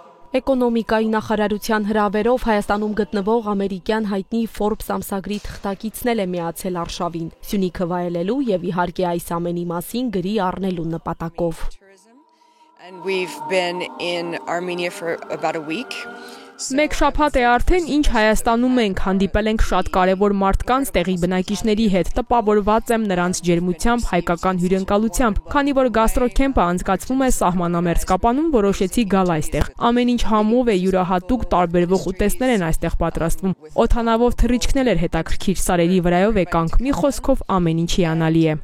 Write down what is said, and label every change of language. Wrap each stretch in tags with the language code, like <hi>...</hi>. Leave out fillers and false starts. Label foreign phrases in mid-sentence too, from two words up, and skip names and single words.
<hy>Էկոնոմիկայի նախարարության հրավերով Հայաստանում գտնվող ամերիկյան հայտնի Forbes ամսագրի թղթակիցն է միացել արշավին, Սյունիքը վայելելու եւ իհարկե այս ամենի մասին գրի առնելու նպատակով։</hy> <en>And we've been in Armenia for about a week.</en> <hy>Մեկ շաբաթ է արդեն ինչ Հայաստանում ենք, հանդիպել ենք շատ կարևոր մարդկանց, տեղի բնակիչների հետ, տպավորված եմ նրանց ջերմությամբ, հայկական հյուրընկալությամբ, քանի որ գաստրոքեմպը անցկացվում է սահմանամերձ Կապանում, որոշեցի գալ այստեղ։ Ամեն ինչ համով է, յուրահատուկ տարբերվող ուտեստներ են այստեղ պատրաստվում։ Օդանավով թռիչքներ էր հետաքրքիր, սարերի վրայով եկանք, մի խոսքով ամեն ինչ հիանալի է։</hy>